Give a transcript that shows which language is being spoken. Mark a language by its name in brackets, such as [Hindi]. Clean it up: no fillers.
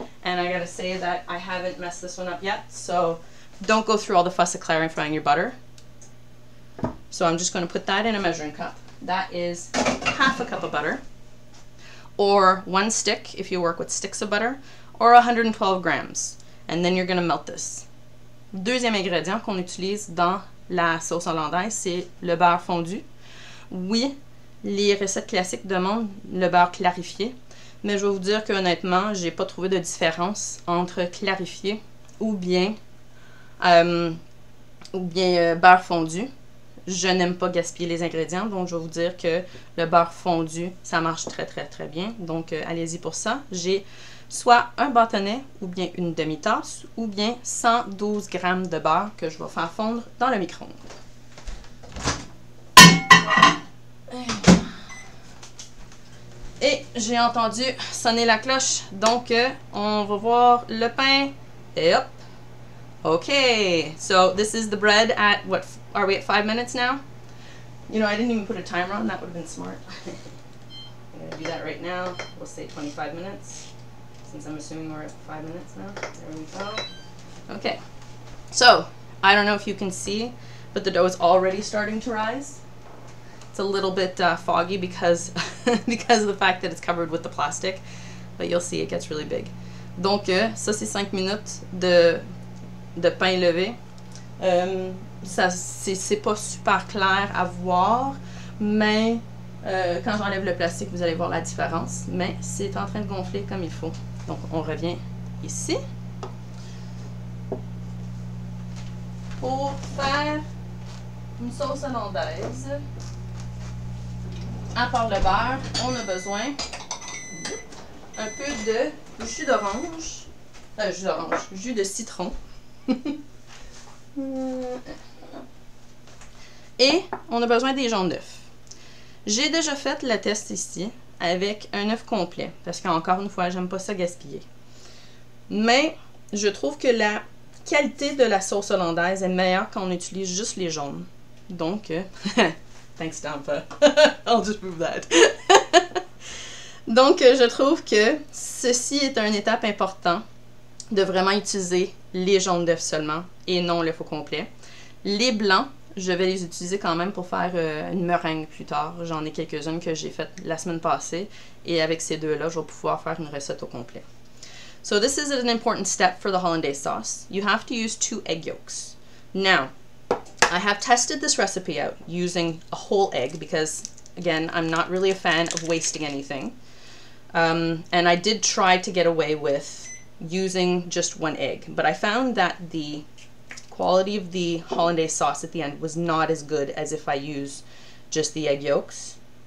[English] And I gotta say that I haven't messed this one up yet, so don't go through all the fuss of clarifying your butter. So I'm just going to put that in a measuring cup. That is half a cup of butter, or 1 stick if you work with sticks of butter, or 112 grams. And then you're going to melt this. [French] Deuxième ingrédient qu'on utilise dans la sauce hollandaise, c'est le beurre fondu. Oui, les recettes classiques demandent le beurre clarifié, mais je vais vous dire que honnêtement, j'ai pas trouvé de différence entre clarifié ou bien beurre fondu. Je n'aime pas gaspiller les ingrédients, donc je vais vous dire que le beurre fondu, ça marche très très très bien. Donc allez-y pour ça. J'ai soit un bâtonnet ou bien une demi-tasse ou bien 112 g de beurre que je vais faire fondre dans le micro-ondes. Et j'ai entendu sonner la cloche, donc on va voir le pain. Et hop! [English] Okay, so this is the bread at, what, are we at 5 minutes now? You know, I didn't even put a timer on, that would have been smart. I'm going to do that right now. We'll say 25 minutes, since I'm assuming we're at 5 minutes now. There we go. Okay, so, I don't know if you can see, but the dough is already starting to rise. It's a little bit foggy because, because of the fact that it's covered with the plastic, but you'll see it gets really big. [French] Donc, ça c'est 5 minutes de pain levé. C'est pas super clair à voir, mais quand j'enlève le plastique, vous allez voir la différence. Mais c'est en train de gonfler comme il faut. Donc, on revient ici. Pour faire une sauce hollandaise, à part le beurre, on a besoin un peu de jus d'orange. Jus de citron. Et on a besoin des jaunes d'œufs. J'ai déjà fait le test ici avec un œuf complet, parce qu'encore une fois, j'aime pas ça gaspiller. Mais je trouve que la qualité de la sauce hollandaise est meilleure quand on utilise juste les jaunes. Donc, [English] thanks Tampa, I'll just prove that. [French] Donc, je trouve que ceci est une étape importante de vraiment utiliser les jaunes d'œufs seulement et non l'œuf au complet. Les blancs, je vais les utiliser quand même pour faire une meringue plus tard. J'en ai quelques-unes que j'ai faites la semaine passée et avec ces deux-là, je vais pouvoir faire une recette au complet. [English] So this is an important step for the hollandaise sauce. You have to use 2 egg yolks. Now, I have tested this recipe out using a whole egg because, again, I'm not really a fan of wasting anything. And I did try to get away with using just 1 egg, but I found that the quality of the hollandaise sauce at the end was not as good as if I use just the egg yolks.